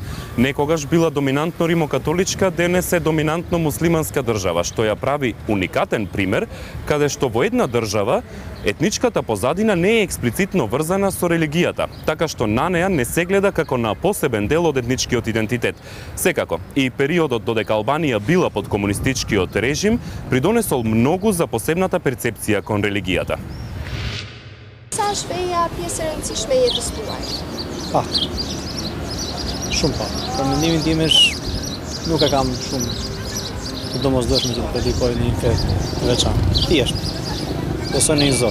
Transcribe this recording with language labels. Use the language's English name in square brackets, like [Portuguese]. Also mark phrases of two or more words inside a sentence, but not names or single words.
[Macedonian] Некогаш била доминантно римокатоличка, денес е доминантно муслиманска држава, што ја прави уникатен пример, каде што во една држава етничката позадина не е експлицитно врзана со религијата, така што на неа не се гледа како на посебен дел од етничкиот идентитет. Секако, и периодот додека Албанија била под комунистичкиот режим, придонесол многу за посебната перцепција кон религијата. [Albanian] Sa shpeja pjesë e rëndësishme e jetës tuaj? Pak. Shumë pak. Për mendimin tim është nuk e kam shumë të domosdoshme që të predikoj në një fe të veçantë. Thjesht. Besoj në një Zot.